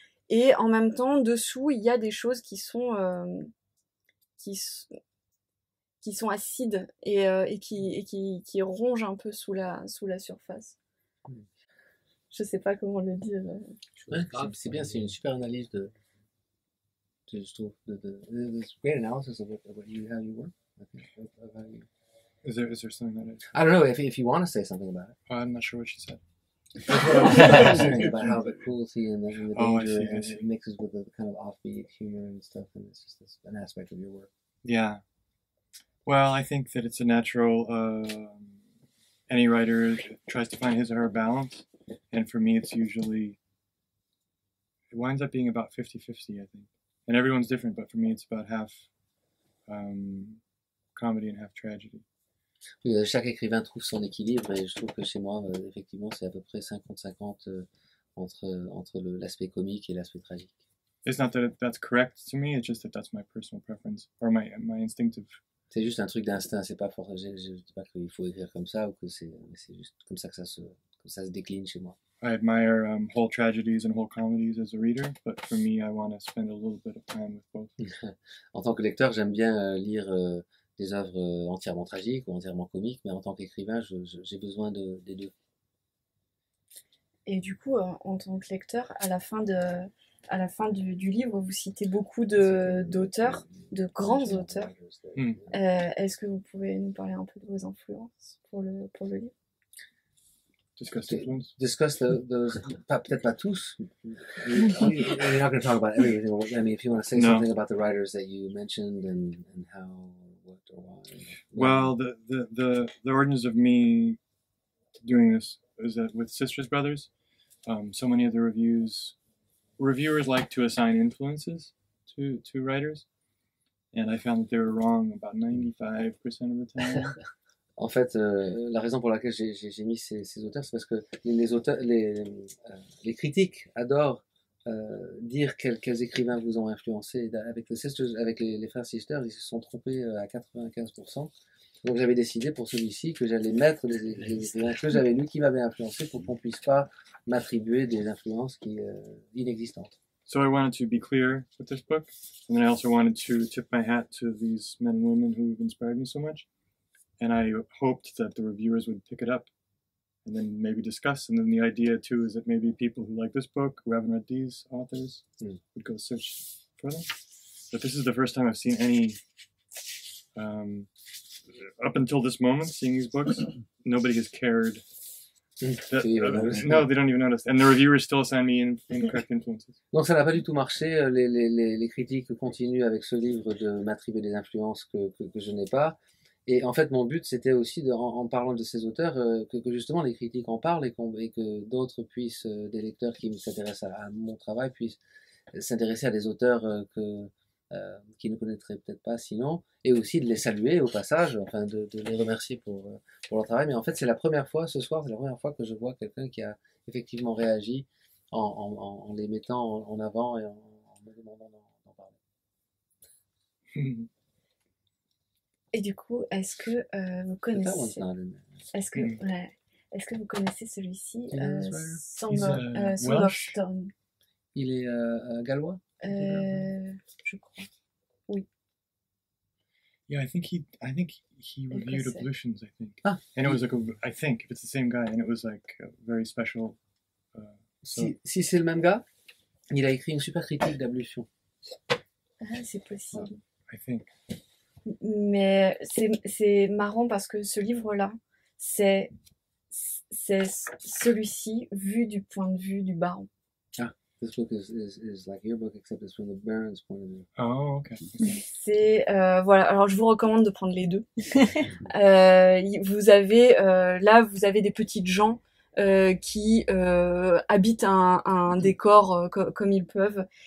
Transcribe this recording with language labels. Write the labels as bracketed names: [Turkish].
[French] Et en même temps, dessous, il y a des choses qui sont acides et qui rongent un peu sous la surface. Je sais pas comment le dire. Ouais, c'est bien, c'est une super analyse je trouve, [English] it's great analysis of how you work. Of how you... Is there something that I don't know if you want to say something about it. I'm not sure what she said. About how the cruelty and the danger I see. mixes with the kind of offbeat humor and stuff, and it's just an aspect of your work. Yeah. Well, I think that it's a natural. Any writer tries to find his or her balance. And for me, it winds up being about 50-50, I think. And everyone's different, but for me, it's about half comedy and half tragedy. [French] Oui, chaque écrivain trouve son équilibre, et je trouve que chez moi, effectivement, c'est à peu près 50-50 entre l'aspect comique et l'aspect tragique. [English] It's not that that's correct to me, it's just that that's my personal preference, or my instinctive. [French] C'est juste un truc d'instinct, c'est pas fort. Je dis pas qu'il faut écrire comme ça, ou que c'est juste comme ça que ça se décline chez moi. [English] I admire whole tragedies and whole comedies as a reader, but for me, I want to spend a little bit of time with both. [French] En tant que lecteur, j'aime bien lire des œuvres entièrement tragiques ou entièrement comiques, mais en tant qu'écrivain, j'ai besoin des deux. Et du coup, en tant que lecteur, à la fin du livre, vous citez beaucoup d'auteurs, de grands auteurs. Est-ce que vous pouvez nous parler un peu de vos influences pour le livre? [English] Discuss those, [French] peut-être pas tous. [English] You're not going to talk about everything. I mean, if you want to say something about the writers that you mentioned and how, what, or why. Well, the origins of me doing this is that with Sisters Brothers, so many of the reviewers like to assign influences to writers, and I found that they were wrong about 95% of the time. En fait, la raison pour laquelle j'ai mis ces auteurs, c'est parce que les critiques adorent dire quels écrivains vous ont influencé. Avec les frères Sisters, ils se sont trompés à 95%. Donc j'avais décidé pour celui-ci que j'allais mettre les écrivains que j'avais lus qui m'avaient influencé, pour qu'on ne puisse pas m'attribuer des influences inexistantes. So I wanted to be clear with this book, and then I also wanted to tip my hat to these men and women who've inspired me so much. And I hoped that the reviewers would pick it up and then maybe discuss. And then the idea, too, is that maybe people who like this book, who haven't read these authors, would go search for them. But this is the first time I've seen any, up until this moment, seeing these books, nobody has cared So you don't notice. No, they don't even notice. And the reviewers still assign me incorrect influences. [French] Donc ça n'a pas du tout marché. Les critiques continuent avec ce livre de m'attribuer des influences que je n'ai pas. Et en fait, mon but, c'était aussi, en parlant de ces auteurs, que justement les critiques en parlent et que d'autres puissent, des lecteurs qui s'intéressent à mon travail, puissent s'intéresser à des auteurs qui ne connaîtraient peut-être pas sinon, et aussi de les saluer au passage, enfin de les remercier pour leur travail. Mais en fait, c'est la première fois, ce soir, c'est la première fois que je vois quelqu'un qui a effectivement réagi en les mettant en avant et en me demandant d'en parler. Et du coup, est-ce que vous connaissez... Est-ce que vous connaissez celui-ci, Song of Stone? Il est gallois? Je crois. Oui. [English] Yeah, I think he reviewed Ablutions, I think. Ah. And it was like I think if it's the same guy, and it was like a very special. [French] Si c'est le même gars, il a écrit une super critique d'Ablution. Ah, c'est possible. [English] I think. [French] Mais c'est marrant parce que ce livre-là, c'est celui-ci vu du point de vue du baron. [English] Ah, this book is like your book except it's from the baron's point of view. Oh, okay. [French] C'est voilà. Alors je vous recommande de prendre les deux. Vous avez là, vous avez des petites gens qui habitent un décor comme ils peuvent.